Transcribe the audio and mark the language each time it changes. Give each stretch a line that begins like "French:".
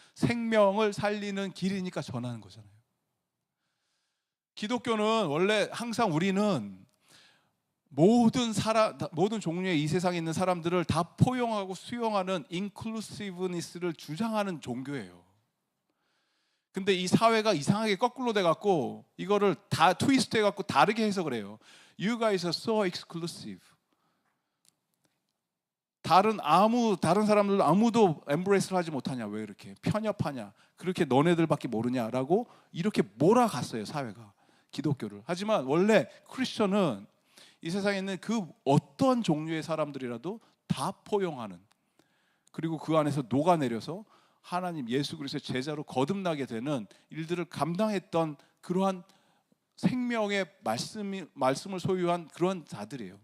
Korean: 생명을 살리는 길이니까 전하는 거잖아요. 기독교는 원래 항상 우리는 모든 종류의 이 세상에 있는 사람들을 다 포용하고 수용하는 인클루시브니스를 주장하는 종교예요. 근데 이 사회가 이상하게 거꾸로 돼갖고 이거를 다 트위스트 해갖고 다르게 해석을 해요.
English: You guys are so exclusive.
Korean: 다른 사람들 아무도 엠브레이스를 하지 못하냐, 왜 이렇게 편협하냐, 그렇게 너네들밖에 모르냐라고 이렇게 몰아갔어요, 사회가 기독교를. 하지만 원래 크리스천은 이 세상에 있는 그 어떤 종류의 사람들이라도 다 포용하는, 그리고 그 안에서 녹아내려서 하나님 예수 그리스도의 제자로 거듭나게 되는 일들을 감당했던 그러한 생명의 말씀을 소유한 그런 자들이에요.